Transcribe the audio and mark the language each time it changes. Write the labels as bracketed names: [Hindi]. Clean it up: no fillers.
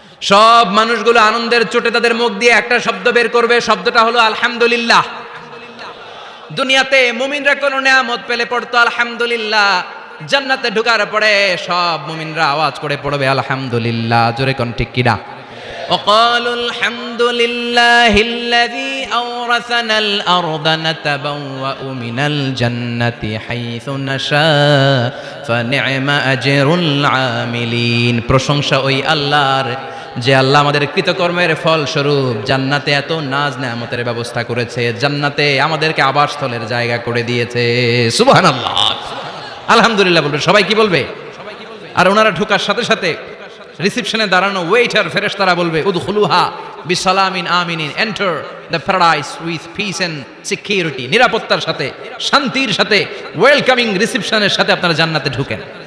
[Bangla] সব মানুষগুলো আনন্দের চোটে তাদের মুখ দিয়ে একটা শব্দ বের করবে, শব্দটা হলো আলহামদুলিল্লাহ। দুনিয়াতে মুমিনরা কোন নিয়ামত পেলে পড়তো আলহামদুলিল্লাহ, জান্নাতে ঢোকার পরে সব মুমিনরা আওয়াজ করে পড়বে আলহামদুলিল্লাহ। জোরে কোন ঠিক কিনা? [Arabic] وقالوا الحمد لله الذي أورثنا الأرض نتبوأ من الجنة حيث نشاء فنعم أجر العاملين। [Bangla] প্রশংসা ওই আল্লাহর যে আল্লাহ আমাদের কৃতকর্মের ফল স্বরূপ জান্নাতে এত নাজ নেয়ামতের ব্যবস্থা করেছে, জান্নাতে আমাদেরকে আবাসস্থলের জায়গা করে দিয়েছে। সুবহানাল্লাহ, আলহামদুলিল্লাহ বলবে সবাই। কি বলবে? আর ওনারা ঢোকার সাথে সাথে রিসেপশনে দাঁড়ানো ওয়েটার ফেরেশতারা বলবে [Arabic] উদখুলুহা বিসালামিন আমিনিন, [English] enter the paradise with peace and security, [Bangla] নিরাপত্তার সাথে, শান্তির সাথে, ওয়েলকামিং রিসেপশনের সাথে আপনারা জান্নাতে ঢুকেন।